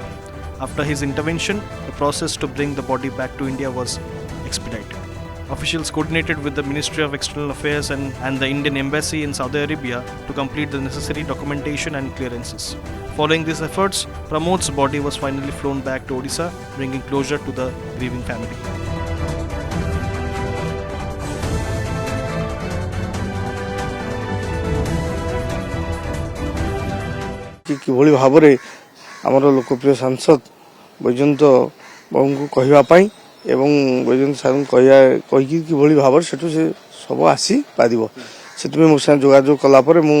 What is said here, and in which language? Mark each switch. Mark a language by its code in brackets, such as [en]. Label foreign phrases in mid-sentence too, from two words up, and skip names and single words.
[en] After his intervention, the process to bring the body back to India was expedited. Officials coordinated with the Ministry of External Affairs and the Indian Embassy in Saudi Arabia to complete the necessary documentation and clearances. Following these efforts, Pramod's body was finally flown back to Odisha, bringing closure to the grieving family. [or] किभଳି ଭାବରେ ଆମର ଲୋକପ୍ରିୟ ସାଂସଦ ବୈଜୟନ୍ତ ବାବୁଙ୍କୁ କହିବା ପାଇଁ ଏବଂ ବୈଜୟନ୍ତ ସାର୍ଙ୍କୁ କହିକି କିଭଳି ଭାବରେ ସେଠୁ ସେ ସବୁ ଆସିପାରିବ ସେଥିପାଇଁ ମୋ ସାଙ୍ଗେ ଯୋଗାଯୋଗ କଲା ପରେ ମୁଁ